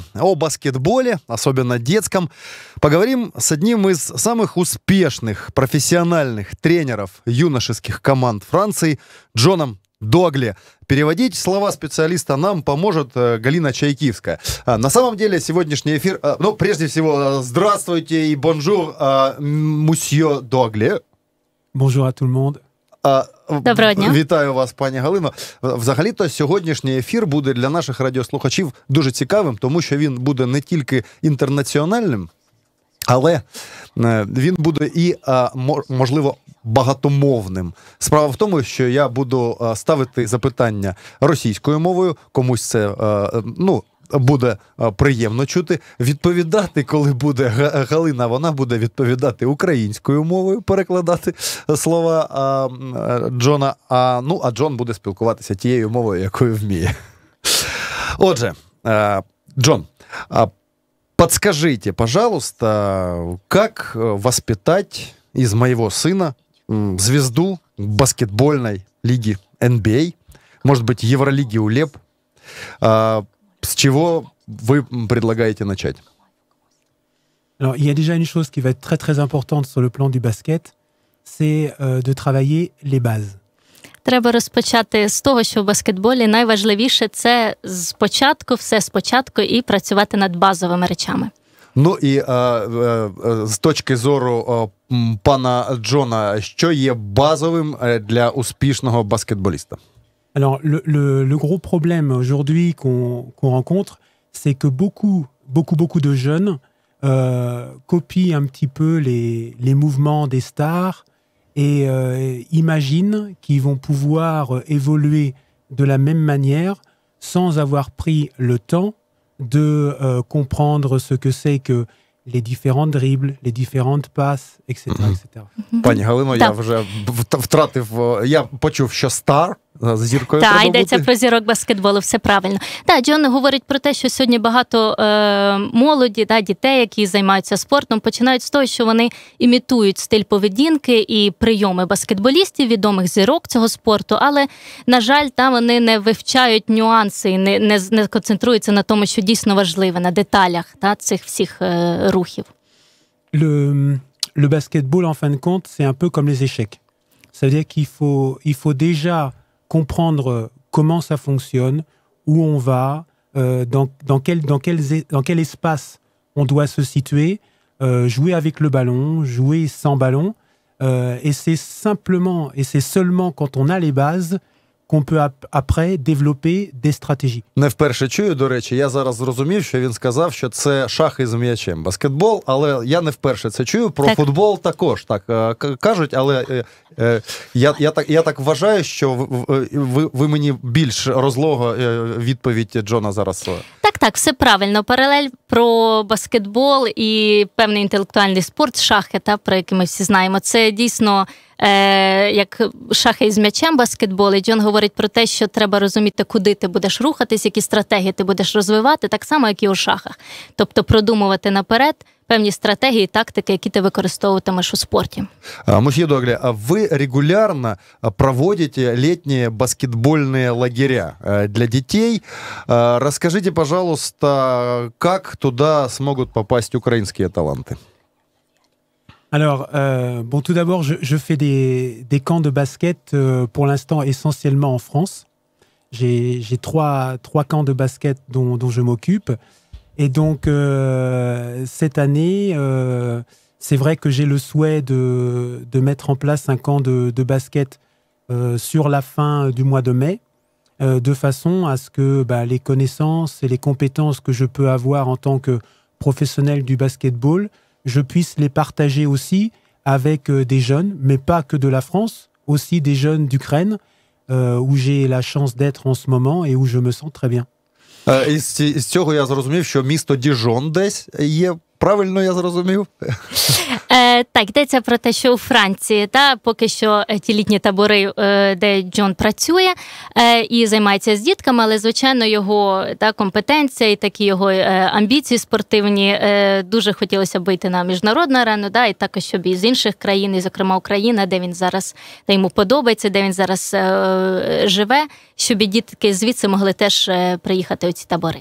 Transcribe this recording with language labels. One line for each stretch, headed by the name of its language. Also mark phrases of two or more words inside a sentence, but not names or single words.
Russian: О баскетболе, особенно детском, поговорим с одним из самых успешных профессиональных тренеров юношеских команд Франции, Джоном Дуагле. Переводить слова специалиста нам поможет Галина Чайкивская. На самом деле сегодняшний эфир... прежде всего, здравствуйте и
French: bonjour, monsieur
Russian: Дуагле.
French: Bonjour à tout le monde.
Ukrainian: Доброго дня. Вітаю вас, пані Галино. Взагалі-то сьогоднішній ефір буде для наших радіослухачів дуже цікавим, тому що він буде не тільки інтернаціональним, але він буде і, можливо, багатомовним. Справа в тому, що я буду ставити запитання російською мовою, комусь це, буде приємно чути. Відповідати, коли буде Галина, вона буде відповідати українською мовою, перекладати слова Джона, а Джон буде спілкуватися тією мовою, якою вміє. Отже,
Russian: Джон, подскажите, пожалуйста, как воспитать из моего сына звезду баскетбольной лиги NBA, может быть, Евролиги УЛЕП? С чего вы предлагаете начать?
French: Alors, il y a déjà une chose qui va être très très importante sur le plan du basket, c'est de travailler les bases.
Ukrainian: Треба розпочати з того, що в баскетболі найважливіше – це все спочатку і працювати над базовими речами. Ну і з точки зору пана Джона, що є базовим для успішного баскетболіста?
French: Alors, le gros problème aujourd'hui qu'on rencontre, c'est que beaucoup de jeunes copient un petit peu les mouvements des stars et imaginent qu'ils vont pouvoir évoluer de la même manière sans avoir pris le temps de comprendre ce que c'est que les différents dribbles, les différentes passes, etc. etc.
Ukrainian: Пані Галино, я вже втратив, я почув, що стар з зіркою треба бути. Так, йдеться про зірок баскетболу, все правильно. Так, Джон говорить про те, що сьогодні багато молоді, дітей, які займаються спортом, починають з того, що вони імітують стиль поведінки і прийоми баскетболістів, відомих зірок цього спорту, але, на жаль, там вони не вивчають нюанси і не концентруються на тому, що дійсно важливе, на деталях цих всіх рухів.
French: Le basketball, en fin de compte, c'est un peu comme les échecs. Ça veut dire qu'il faut déjà comprendre comment ça fonctionne, où on va, dans quel espace on doit se situer, jouer avec le ballon, jouer sans ballon. Et c'est seulement quand on a les bases qu'on peut après développer des stratégies.
Ukrainian: Не вперше чую, до речі, я зараз зрозумів, що він сказав, що це шахи з м'ячем. Баскетбол, але я не вперше це чую. Про футбол також так кажуть, але я так вважаю, що ви мені більш розлого відповідь Джона зараз. Так, все правильно. Паралель про баскетбол і певний інтелектуальний спорт, шахи, про який ми всі знаємо, це дійсно як шахи із м'ячем баскетбол. І Джон говорить про те, що треба розуміти, куди ти будеш рухатись, які стратегії ти будеш розвивати, так само, як і у шахах. Тобто продумувати наперед певні стратегії, тактики, які ти використовуватимеш у спорті.
Russian: Мусье Дуагле, а вы регулярно проводите летние баскетбольные лагеря для детей. Расскажите, пожалуйста, как туда смогут попасть украинские таланты?
French: Alors, tout d'abord, je fais des camps de basket pour l'instant essentiellement en France. J'ai trois camps de basket dont je m'occupe. Et donc, cette année, c'est vrai que j'ai le souhait de mettre en place un camp de basket sur la fin du mois de mai, de façon à ce que les connaissances et les compétences que je peux avoir en tant que professionnel du basketball, je puisse les partager aussi avec des jeunes, mais pas que de la France, aussi des jeunes d'Ukraine, où j'ai la chance d'être en ce moment et où je me sens très bien.
Ukrainian: Із цього я зрозумів, що місто Діжон десь є. Правильно я зрозумів? Так, йдеться про те, що у Франції, поки що ті літні табори, де Джон працює і займається з дітками, але, звичайно, його компетенція і такі його амбіції спортивні дуже хотілося б вийти на міжнародну арену, і також, щоб і з інших країн, і, зокрема, Україна, де він зараз, де йому подобається, де він зараз живе, щоб і дітки звідси могли теж приїхати у ці табори.